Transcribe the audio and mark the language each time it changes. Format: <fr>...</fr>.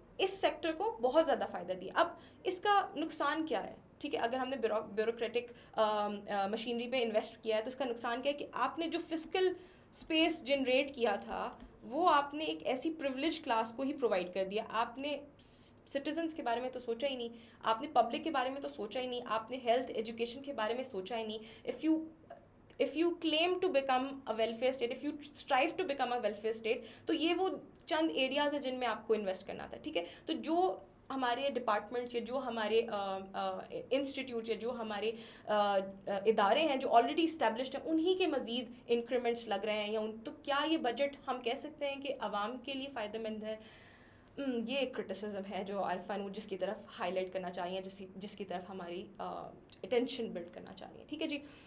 <ur>اس sector کو بہت زیادہ فائدہ دیا. اب اس کا نقصان کیا ہے؟ ٹھیک ہے, اگر ہم نے بیوروکریٹک مشینری پہ انویسٹ کیا ہے تو اس کا نقصان کیا ہے کہ آپ نے جو فزیکل اسپیس جنریٹ کیا تھا وہ آپ نے ایک ایسی پریولیج کلاس کو ہی پرووائڈ کر دیا. آپ نے سٹیزنس کے بارے میں تو سوچا ہی نہیں, آپ نے پبلک کے بارے میں تو سوچا ہی نہیں, آپ نے ہیلتھ ایجوکیشن کے بارے میں سوچا ہی نہیں.</ur> <en>if you claim to become a welfare state, if you strive to become a welfare state,</en> <ur>تو یہ وہ چند ایریاز ہیں جن میں آپ کو انویسٹ کرنا تھا. ٹھیک ہے, تو جو ہمارے ڈپارٹمنٹس یا جو ہمارے انسٹیٹیوٹس یا جو ہمارے ادارے ہیں جو آلریڈی اسٹیبلشڈ ہیں انہی کے مزید انکریمنٹس لگ رہے ہیں, یا تو کیا یہ بجٹ ہم کہہ سکتے ہیں کہ عوام کے لیے فائدہ مند ہے؟ یہ ایک کرٹیسزم ہے جو عارفہ نور جس کی طرف ہائی لائٹ کرنا چاہیے, جس کی طرف ہماری اٹینشن بلڈ کرنا چاہیے. ٹھیک ہے جی.</ur>